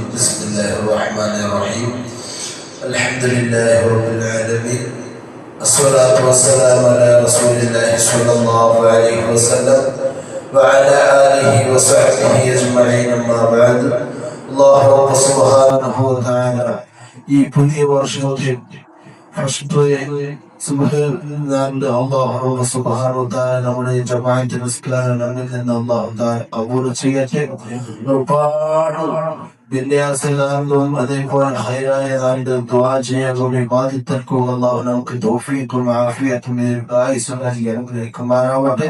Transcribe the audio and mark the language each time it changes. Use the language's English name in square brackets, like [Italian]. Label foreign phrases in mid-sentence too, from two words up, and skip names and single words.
[Arabic] بسم الله الرحمن الرحيم. الحمد لله رب العالمين. الصلاة والسلام على رسول الله صلى الله عليه وسلم وعلى آله وصحبه أجمعين. أما بعد. الله سبحانه وتعالى [Malayalam] ഈ പുതിയ വർഷത്തിൽ [Arabic] الله سبحانه و تعالى [Malayalam] നമ്മുടെ ജമാഅത്ത് നിസ്കാരം നമ്മിൽ നിന്ന് അള്ളാഹു കബൂൽ ചെയ്യട്ടെ. ഒരുപാട് വിന്യാസങ്ങളും അതേപോലെ ഹൈറായ ദുആ ചെയ്യാനും ഇബാദത്തുകൾക്കും അള്ളാഹു നമുക്ക് തൗഫീഖും ആഫിയത്തും അനുഗ്രഹിക്കുമാറാവട്ടെ.